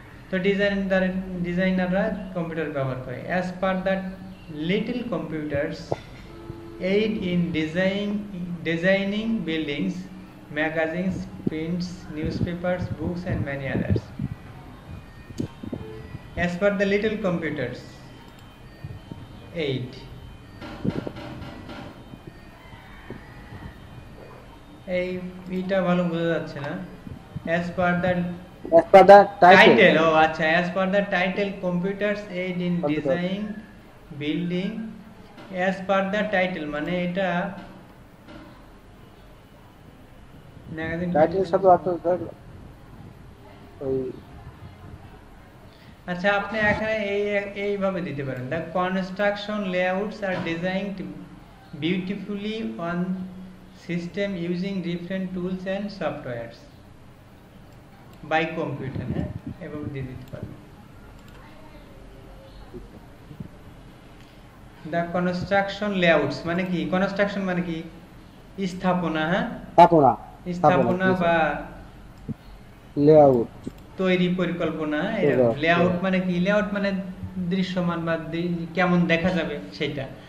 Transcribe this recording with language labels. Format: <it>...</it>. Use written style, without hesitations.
<bn>তো ডিজাইনাররা কম্পিউটার ব্যবহার করে।</bn> <en>As per the little computers aid in designing buildings, magazines, prints, newspapers, books and many others. As per the little computers aid,</en> <bn>এইটা ভালো বোঝা যাচ্ছে না।</bn> <en>as per the title, আচ্ছা, as per the title computers aid in design building, as per the title</en> <bn>মানে এটা magazine টাইটেলের সাথে আপনার ওই, আচ্ছা আপনি এখানে এইভাবে দিতে পারেন,</bn> <en>the construction layouts are designed beautifully on system using different tools and softwares by computer,</en> <bn>হ্যাঁ এভাবে দিয়ে দিতে পারেন।</bn> <en>the construction layouts</en> <bn>মানে কি, কনস্ট্রাকশন মানে কি, স্থাপনা, হ্যাঁ স্থাপনা বা লেআউট, তৈরি পরিকল্পনা। লেআউট মানে কি, লেআউট মানে দৃশ্যমান বা কেমন দেখা যাবে সেটা।</bn>